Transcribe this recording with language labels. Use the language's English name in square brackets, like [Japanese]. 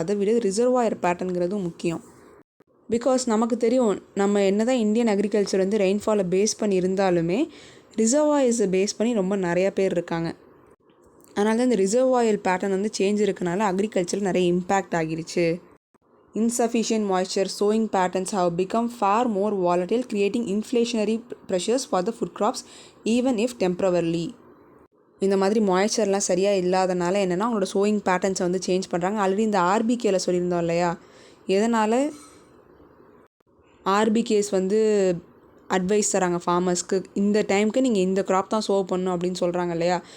[Tamil] அதை விட ரிசர்வாயர் பேட்டர்னுங்கிறதும் முக்கியம். பிகாஸ் நமக்கு தெரியும், நம்ம என்ன தான் இந்தியன் அக்ரிகல்ச்சர் வந்து ரெயின்ஃபாலை பேஸ் பண்ணி இருந்தாலுமே ரிசர்வாயர்ஸை பேஸ் பண்ணி ரொம்ப நிறையா பேர் இருக்காங்க. அதனால தான் இந்த ரிசர்வாயர் பேட்டர்ன் வந்து சேஞ்ச் இருக்கனால அக்ரிகல்ச்சர் நிறைய இம்பேக்ட் ஆகிருச்சு. [English] Insufficient moisture sowing patterns have become far more volatile, creating inflationary pressures for the food crops even if temporarily. [Tamil] இந்த மாதிரி மாய்ஸ்சர்லாம் சரியாக இல்லாதனால என்னென்னா அவங்களோட சோயிங் பேட்டர்ன்ஸை வந்து சேஞ்ச் பண்ணுறாங்க. ஆல்ரெடி இந்த ஆர்பிகேல சொல்லியிருந்தோம் இல்லையா, எதனால் ஆர்பிகேஸ் வந்து அட்வைஸ் தராங்க ஃபார்மர்ஸ்க்கு, இந்த டைமுக்கு நீங்கள் இந்த க்ராப் தான் சோவ் பண்ணணும் அப்படின்னு சொல்கிறாங்க இல்லையா.